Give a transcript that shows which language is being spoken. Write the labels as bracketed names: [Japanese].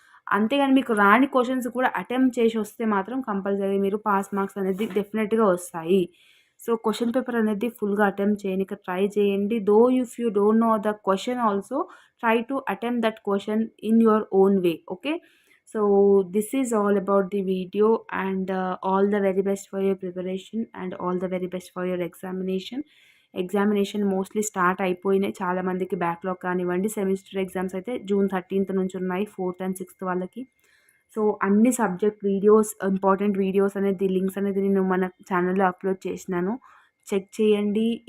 [Telugu] అంతేగాని మీకు రాని క్వెషన్స్ కూడా అటెంప్ట్ చేసి వస్తే మాత్రం కంపల్సరీ మీరు పాస్ మార్క్స్ అనేది డెఫినెట్‌గా వస్తాయి. సో, క్వెషన్ పేపర్ అనేది ఫుల్‌గా అటెంప్ట్ చేయనీకి ట్రై చేయండి. [English] Though if you don't know the question also try to attempt that question in your own way. [Telugu] Okay. [English] So, this is all about the video and all the very best for your preparation and all the very best for your examination. [Telugu] Examination mostly start అయిపోయినాయి. చాలామందికి backlog కానివ్వండి, semester exams అయితే June 13th నుంచి ఉన్నాయి. 4th and 6th వాళ్ళకి. So, అన్ని subject videos, important videos అనేది links అనేది నేను మన ఛానల్‌లో అప్‌లోడ్ చేసినాను. చెక్ చేయండి.